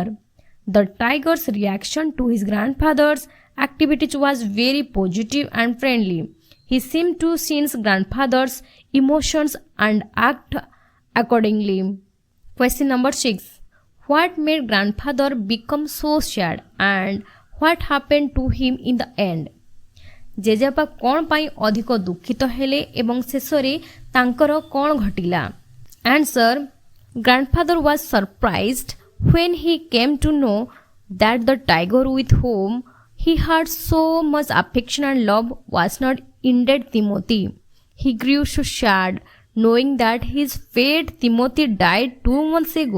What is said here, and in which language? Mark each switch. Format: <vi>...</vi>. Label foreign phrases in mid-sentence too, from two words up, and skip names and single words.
<en>The tiger's reaction to his grandfather's activities was very positive and friendly. He seemed to sense grandfather's emotions and act accordingly. Question number 6. What made grandfather become so sad and what happened to him in the end?</en> <or>ଜେଜେବାପା କ'ଣ ପାଇଁ ଅଧିକ ଦୁଃଖିତ ହେଲେ ଏବଂ ଶେଷରେ ତାଙ୍କର କ'ଣ ଘଟିଲା?</or> <en>Answer. Grandfather was surprised when he came to know that the tiger with whom he had so much affection and love was not indeed Timothy. He grew so sad knowing that his pet Timothy died 2 months ago.</en>